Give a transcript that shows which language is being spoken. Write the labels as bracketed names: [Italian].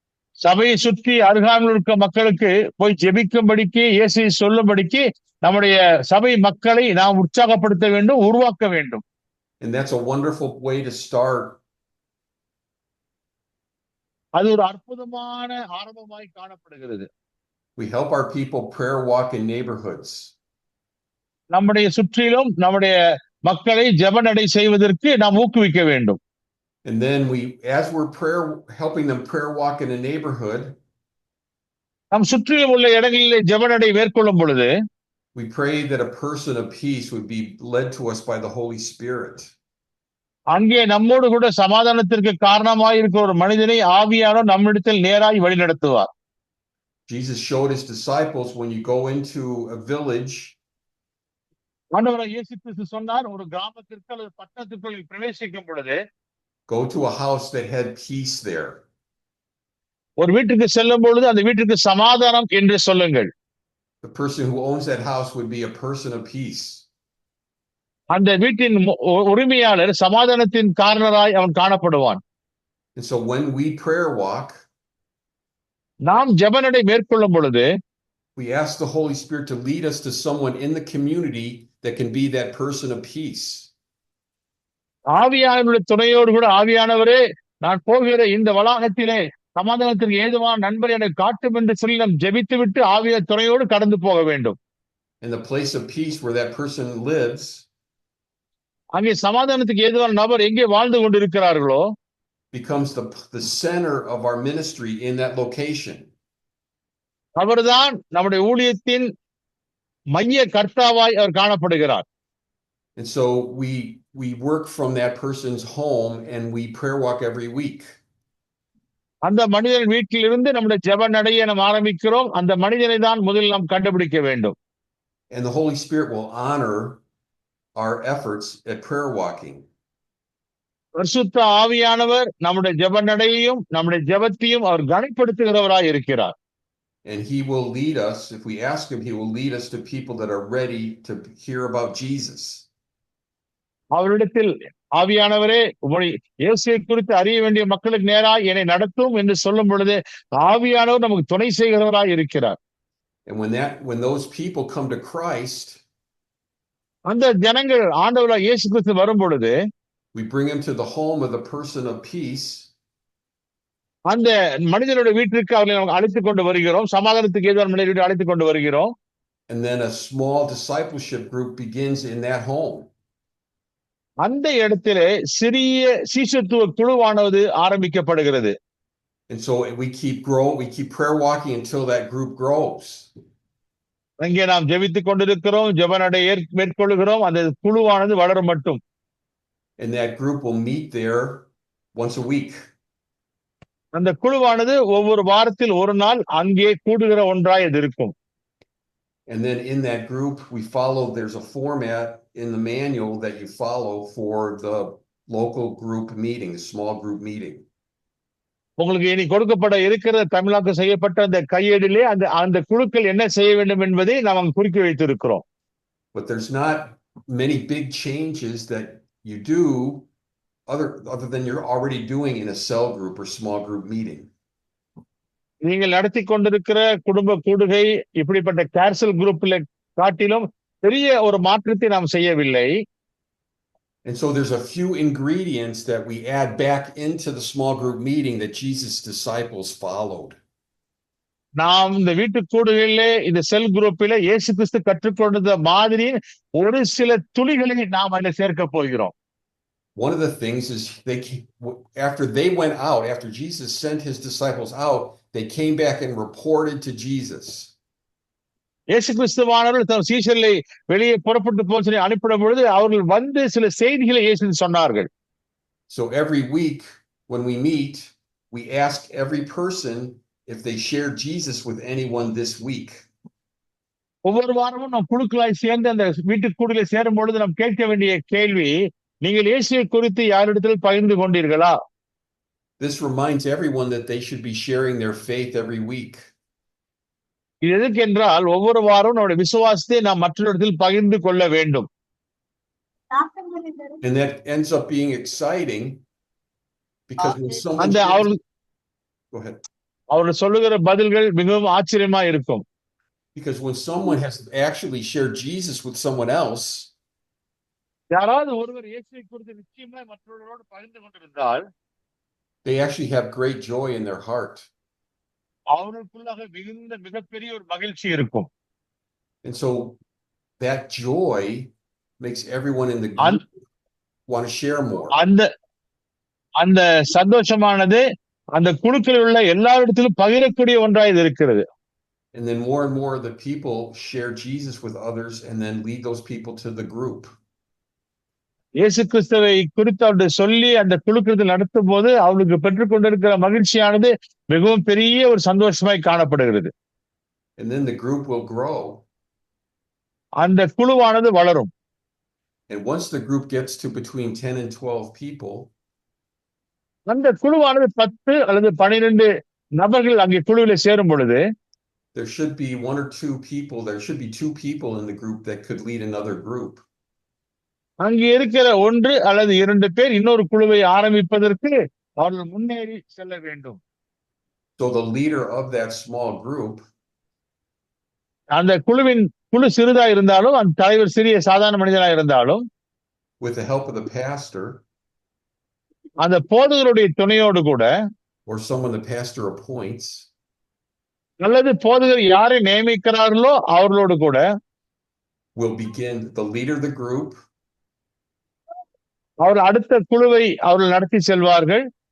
[Tamil] சபையை சுற்றி அருகாமையில் இருக்க மக்களுக்கு போய் ஜெபிக்கும்படிக்கு இயேசுவை சொல்லும்படிக்கு நம்முடைய சபை மக்களை நாம் உற்சாகப்படுத்த வேண்டும், உருவாக்க வேண்டும். [English] And that's a wonderful way to start. [Tamil] அது ஒரு அற்புதமான ஆரம்பமாய் காணப்படுகிறது. [English] We help our people prayer walk in neighborhoods. [Tamil] நம்முடைய சுற்றிலும் நம்முடைய மக்களை ஜெப நடை செய்வதற்கு நாம் ஊக்குவிக்க வேண்டும். [English] And then as we're helping them prayer walk in a neighborhood, [Tamil] நம் சுற்றிலும் உள்ள இடங்களிலே ஜெப நடை மேற்கொள்ளும் பொழுது [English] we pray that a person of peace would be led to us by the Holy Spirit. [Tamil] அங்கே நம்மோடு கூட சமாதானத்திற்கு காரணமாய் இருக்கிற ஒரு மனிதனை ஆவியானவர் நம்மிடத்தில் நேராய் வழிநடத்துவார். [English] Jesus showed his disciples, when you go into a village, [Tamil] ஆண்டவராகிய இயேசு கிறிஸ்து சொன்னார், ஒரு கிராமத்திற்கு அல்லது பட்டணத்திற்குள் பிரவேசிக்கும் பொழுது [English] go to a house that had peace there. [Tamil] ஒரு வீட்டுக்கு செல்லும் பொழுது அந்த வீட்டுக்கு சமாதானம் என்று சொல்லுங்கள். [English] The person who owns that house would be a person of peace. [Tamil] அந்த வீட்டின் உரிமையாளர் சமாதானத்தின் காரணராய் அவன் காணப்படுவான். [English] And so when we prayer walk, [Tamil] நாம் ஜெபநடை மேற்கொள்ளும் பொழுது [English] we ask the Holy Spirit to lead us to someone in the community that can be that person of peace. [Tamil] ஆவியானவருடைய துணையோடு கூட ஆவியானவரே, நான் போகிற இந்த வளாகத்திலே சமாதானத்திற்கு ஏதுவான நண்பர் எனக்கு காட்டும் என்று சொல்லி நாம் ஜெபித்து விட்டு ஆவிய துணையோடு கடந்து போக வேண்டும். [English] In the place of peace where that person lives, [Tamil] அங்கே சமாதானத்துக்கு ஏதுவான நபர் எங்கே வாழ்ந்து கொண்டிருக்கிறார்களோ [English] becomes the center of our ministry in that location. [Tamil] அவர்தான் நம்முடைய ஊழியத்தின் மைய கர்த்தாவாய் அவர் காணப்படுகிறார். [English] And so we work from that person's home and we prayer walk every week. [Tamil] அந்த மனிதன் வீட்டிலிருந்து நம்முடைய ஜெப நடையை நாம் ஆரம்பிக்கிறோம். அந்த மனிதனை தான் முதலில் நாம் கண்டுபிடிக்க வேண்டும். [English] And the Holy Spirit will honor our efforts at prayer walking. [Tamil] பரிசுத்த ஆவியானவர் நம்முடைய ஜெப நடையையும் நம்முடைய ஜெபத்தையும் அவர் கனப்படுத்துகிறவராய் இருக்கிறார். [English] And he will lead us, if we ask him, he will lead us to people that are ready to hear about Jesus. [Tamil] அவரிடத்தில் ஆவியானவரே உம்முடைய இயேசுவை குறித்து அறிய வேண்டிய மக்களுக்கு நேராய் என்னை நடத்தும் என்று சொல்லும் பொழுது ஆவியானவர் நமக்கு துணை செய்கிறவராய் இருக்கிறார். [English] And when those people come to Christ, [Tamil] அந்த ஜனங்கள் ஆண்டவராய் இயேசு கிறிஸ்து வரும் பொழுது [English] we bring them to the home of the person of peace. [Tamil] அந்த மனிதனுடைய வீட்டிற்கு அவர்களை அழைத்துக் கொண்டு வருகிறோம். சமாதானத்துக்கு ஏதோ மனிதனுடைய வீட்டை அழைத்துக் கொண்டு வருகிறோம். [English] And then a small discipleship group begins in that home. [Tamil] அந்த இடத்திலே சிறிய சீஷத்துவ குழுவானது ஆரம்பிக்கப்படுகிறது. [English] And so we keep prayer walking until that group grows. [Tamil] அங்கே நாம் ஜெபித்துக் கொண்டிருக்கிறோம், ஜெபநடை மேற்கொள்கிறோம், அந்த குழுவானது வளரும் மட்டும். [English] And that group will meet there once a week. [Tamil] அந்த குழுவானது ஒவ்வொரு வாரத்தில் ஒரு நாள் அங்கே கூடுகிற ஒன்றாய் இது இருக்கும். [English] And then in that group there's a format in the manual that you follow for the local group meeting, the small group meeting. [Tamil] உங்களுக்கு இனி கொடுக்கப்பட இருக்கிற தமிழாக்கம் செய்யப்பட்ட அந்த கையேடிலே அந்த குழுக்கள் என்ன செய்ய வேண்டும் என்பதை நாம் குறித்து வைத்திருக்கிறோம். [English] But there's not many big changes that you do other than you're already doing in a cell group or small group meeting. [Tamil] நீங்கள் நடத்தி கொண்டிருக்கிற குடும்ப கூடுகை இப்படிப்பட்ட கேர்சல் குரூப்ல காட்டிலும் பெரிய ஒரு மாற்றத்தை நாம் செய்யவில்லை. [English] And so there's a few ingredients that we add back into the small group meeting that Jesus' disciples followed. [Tamil] நாம் இந்த வீட்டு கூடுகளிலே இந்த செல் குரூப்பிலே இயேசு கிறிஸ்து கற்றுக்கொண்ட மாதிரியின் ஒரு சில துளிகளை நாம் அதில் சேர்க்க போகிறோம். [English] One of the things is after Jesus sent his disciples out, they came back and reported to Jesus. [Tamil] இயேசு கிறிஸ்துவானவர்கள் தம் சீஷர்களை வெளியே புறப்பட்டு போக சொல்லி அனுப்பின பொழுது அவர்கள் வந்து சில செய்திகளை இயேசு சொன்னார்கள். [English] So every week when we meet, we ask every person if they shared Jesus with anyone this week. [Tamil] ஒவ்வொரு வாரமும் நாம் குழுக்களாய் சேர்ந்து அந்த வீட்டு கூடுகளை சேரும் பொழுது நாம் கேட்க வேண்டிய கேள்வி, நீங்கள் இயேசுவை குறித்து யாரிடத்தில் பகிர்ந்து கொண்டீர்களா? [English] This reminds everyone that they should be sharing their faith every week. [Tamil] இது எதுக்கு என்றால் ஒவ்வொரு வாரம் நம்முடைய விசுவாசத்தை நாம் மற்றவரிடத்தில் பகிர்ந்து கொள்ள வேண்டும். [English] And that ends up being exciting because when someone go ahead. [Tamil] அவர்கள் சொல்லுகிற பதில்கள் மிகவும் ஆச்சரியமா இருக்கும். [English] Because when someone has actually shared Jesus with someone else, [Tamil] யாராவது ஒருவர் இயேசுவை குறித்து நிச்சயமா மற்றவர்களோடு பகிர்ந்து கொண்டிருந்தால் [English] they actually have great joy in their heart. [Tamil] அவர்களுக்குள்ளாக மிகப்பெரிய ஒரு மகிழ்ச்சி இருக்கும். [English] And so that joy makes everyone in the group want to share more. [Tamil] அந்த சந்தோஷமானது அந்த குழுக்களில் உள்ள எல்லாரிடத்திலும் பகிரக்கூடிய ஒன்றாய் இது இருக்கிறது. [English] And then more and more of the people share Jesus with others and then lead those people to the group. [Tamil] இயேசு கிறிஸ்துவை குறித்து அவர்கள் சொல்லி அந்த குழுக்கள் நடத்தும் போது அவர்களுக்கு பெற்றுக்கொண்டிருக்கிற மகிழ்ச்சியானது மிகவும் பெரிய ஒரு சந்தோஷமாய் காணப்படுகிறது. [English] And then the group will grow. [Tamil] அந்த குழுவானது வளரும். [English] And once the group gets to between 10 and 12 people, [Tamil] அந்த குழுவானது 10 அல்லது 12 நபர்கள் அங்கே குழுவில் சேரும் பொழுது [English] there should be two people in the group that could lead another group. [Tamil] அங்கே இருக்கிற 1 அல்லது 2 பேர் இன்னொரு குழுவை ஆரம்பிப்பதற்கு அவர்கள் முன்னேறி செல்ல வேண்டும். [English] So the leader of that small group, [Tamil] அந்த குழு சிறிதா இருந்தாலும் அந்த தலைவர் சிறிய சாதாரண மனிதனாக இருந்தாலும் [English] with the help of the pastor, [Tamil] அந்த போதகருடைய துணையோடு கூட [English] or someone the pastor appoints, [Tamil] அல்லது போதகர் யாரை நியமிக்கிறார்களோ அவர்களோடு கூட [English] will begin the leader of the group. [Tamil] அவர் அடுத்த குழுவை அவர்கள் நடத்தி செல்வார்கள்.